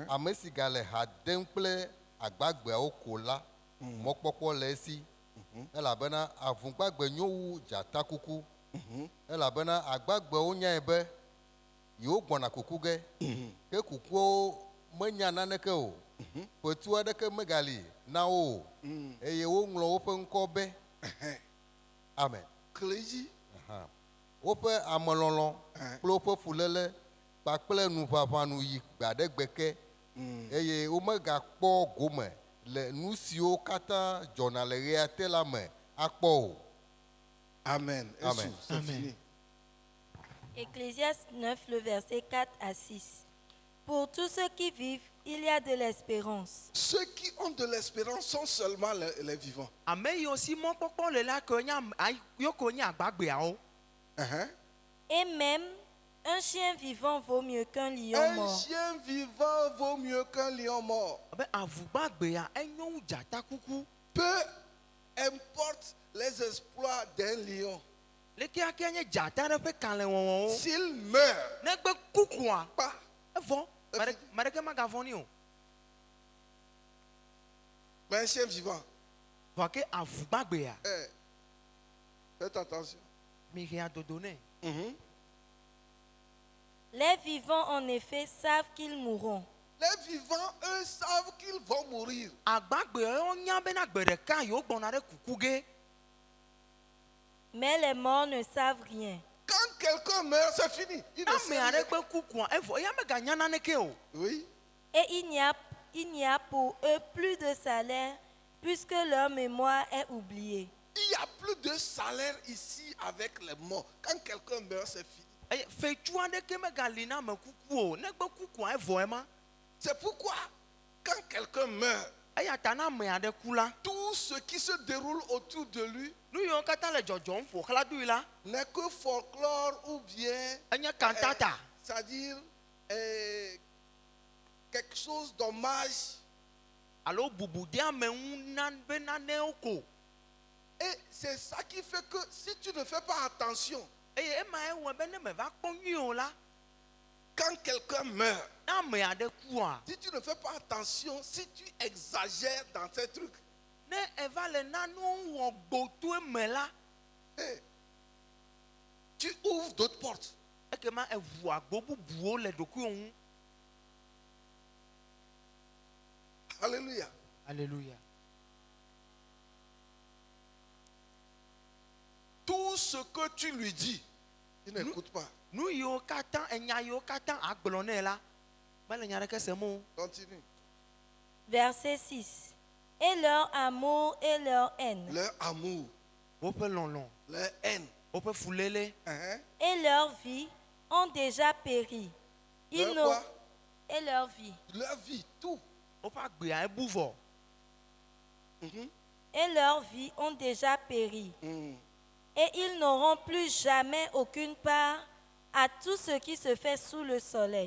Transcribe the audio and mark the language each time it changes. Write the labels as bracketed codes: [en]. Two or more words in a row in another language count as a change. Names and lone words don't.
[ee] ame si gale ha dem kple agbagbeawo ko la mɔkpɔkpɔ le esi elabena avungbagbe nyo wu dzata kuku elabena agbagbewo nyae be yewo gbɔna kuku ge ke kukuwo menya naneke o fetu aɖeke megali na wo o eye woŋlɔ woƒe ŋkɔ be amen. Clégie, Woƒe amelɔlɔ kple woƒe fuléle kpakple nuʋaʋãnu yi gbe aɖe gbe ke eye womegakpɔ gome le nu siwo katã dzɔna le ɣea te la me akpɔ o. Amen. Amen. [fr] C'est Amen. fini. Ecclésiaste 9, le verset 4 à 6. Pour tous ceux qui vivent, il y a de l'espérance. Ceux qui ont de l'espérance sont seulement les vivants. [ee] Ame yiwo si mɔkpɔkpɔ le la ke nye yoko nye agbagbeawo. Uh-huh. [fr] Et même, un chien vivant vaut mieux qu'un lion Un mort. chien vivant vaut mieux qu'un lion mort. [ee] Abe avugbagbeya enyo wu dzata kuku. [fr] Peu importe les exploits d'un lion, [ee] Leke ake nye dzata ɖe ƒe kalẽ wɔwɔwo. [fr] s'il meurt, [ee] Negbe kukua, [fr] pas, [ee] evɔ. Ame ɖeke magavɔ nɛ o. [fr] mais un chien vivant. [ee] Vɔ ke avugbagbeya, [fr] Faites attention. [ee] mi he adodo nɛ. [fr] Les vivants, en effet, savent qu'ils mourront. Les vivants, eux, savent qu'ils vont mourir. [ee] Agbagbeyawo nya bena gbe ɖeka yewo gbɔna ɖe kuku ge. [fr] Mais les morts ne savent rien. Quand quelqu'un meurt, c'est fini. Il ne [ee] Ame [fr] sait [ee] aɖe [fr] rien. [ee] gbe kukua, evɔ ya meganya naneke o. [fr] Oui. Et il n'y a pour eux plus de salaire, puisque leur mémoire est oubliée. Il n'y a plus de salaire ici avec les morts. Quand quelqu'un meurt, c'est fini. [ee] Eye fetu aɖeke megali na ame kuku o. Negbe kukua evɔ ema. [fr] C'est pourquoi, quand quelqu'un meurt, [ee] Eya ta na ame aɖe ku la, [fr] tous tout ce qui se déroule autour de lui [ee] nu yiwo katã le dzɔdzɔm ƒo xlã ɖoe la [fr] n'est que folklore ou bien, [ee] enye kantata [fr] c'est-à-dire quelque chose d'hommage. [ee] alo bubu de ameŋu na be nanewo ko [fr] Et c'est ça qui fait que si tu ne fais pas attention, [ee] eye ema ewɔ be ne meva kpɔ nyuie o la [fr] quand quelqu'un meurt, [ee] ne ame aɖe kua [fr] si tu ne fais pas attention, si tu exagères dans ces trucs, [ee] ne eva le nanewo wɔ gboto eme la [fr] hey, tu ouvres d'autres portes. [ee] ekema eʋu agbo bubuwo le ɖokuiwo ŋu. [fr] Alléluia. Alléluia. Tout ce que tu lui dis, il n'écoute pas. [ee] Nu yiwo katã enya yiwo katã agblɔ nɛ la mele nya ɖeke sem o. [fr] Continue. Verset 6. Et leur amour et leur haine, Leur amour, [ee] Woƒe lɔlɔ, [fr] leur haine, [ee] woƒe fuléle, [fr] hein? et leur vie ont déjà péri. Ils Leur n'ont- quoi? Et leur vie. Leur vie, tout. [ee] woƒe agbea ebu vɔ. Mhm. [fr] Et leur vie ont déjà péri. Mhm. Et ils n'auront plus jamais aucune part à tout ce qui se fait sous le soleil.